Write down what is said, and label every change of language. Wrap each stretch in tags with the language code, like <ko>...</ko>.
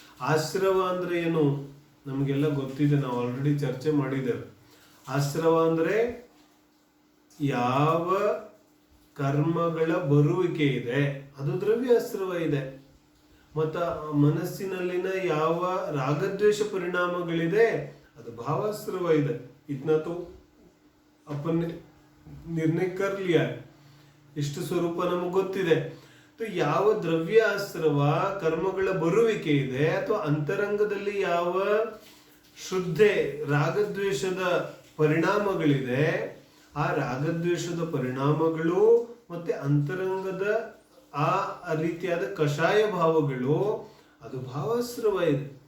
<kn>ಆಶ್ರವ ಅಂದ್ರೆ ಏನು ನಮಗೆಲ್ಲ ಗೊತ್ತಿದೆ, ನಾವು ಆಲ್ರೆಡಿ ಚರ್ಚೆ ಮಾಡಿದ್ದೇವೆ. ಆಶ್ರವ ಅಂದ್ರೆ ಯಾವ ಕರ್ಮಗಳ ಬರುವಿಕೆ ಇದೆ ಅದು ದ್ರವ್ಯಾಶ್ರವ ಇದೆ. ಮತ್ತ ಮನಸ್ಸಿನಲ್ಲಿನ ಯಾವ ರಾಗದ್ವೇಷ ಪರಿಣಾಮಗಳಿದೆ ಅದು ಭಾವಾಶ್ರವ ಇದೆ.</kn> <hi>इतना तो अपन ನಿರ್ಣಯ कर लिया है.</hi> <kn>ಇಷ್ಟು ಸ್ವರೂಪ ನಮಗೆ ಗೊತ್ತಿದೆ. ಯಾವ ದ್ರವ್ಯ ಆಶ್ರವ ಕರ್ಮಗಳ ಬರುವಿಕೆ ಇದೆ ಅಥವಾ ಅಂತರಂಗದಲ್ಲಿ ಯಾವ ಶುದ್ಧೆ ರಾಗದ್ವೇಷದ ಪರಿಣಾಮಗಳಿದೆ, ಆ ರಾಗದ್ವೇಷದ ಪರಿಣಾಮಗಳು ಮತ್ತೆ ಅಂತರಂಗದ ಆ ರೀತಿಯಾದ ಕಷಾಯ ಭಾವಗಳು ಅದು ಭಾವಾಶ್ರವ ಇದೆ.</kn>